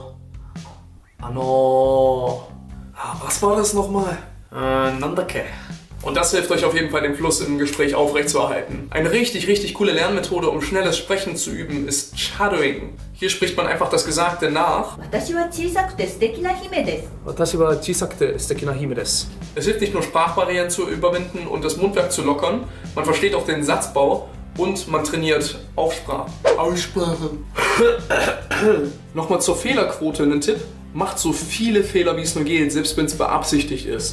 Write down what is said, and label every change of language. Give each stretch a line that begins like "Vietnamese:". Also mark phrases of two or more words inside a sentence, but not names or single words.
German: Was war das nochmal?
Japanese: Nandake.
German: Und das hilft euch auf jeden Fall, den Fluss im Gespräch aufrechtzuerhalten. Eine richtig, richtig coole Lernmethode, um schnelles Sprechen zu üben, ist Shadowing. Hier spricht man einfach das Gesagte nach.
Japanese: 私は小さくて素敵な姫です。私は小さくて素敵な姫です。
German: Es hilft nicht nur Sprachbarrieren zu überwinden und das Mundwerk zu lockern, man versteht auch den Satzbau und man trainiert Aussprache. Nochmal zur Fehlerquote einen Tipp. Macht so viele Fehler, wie es nur geht, selbst wenn es beabsichtigt ist.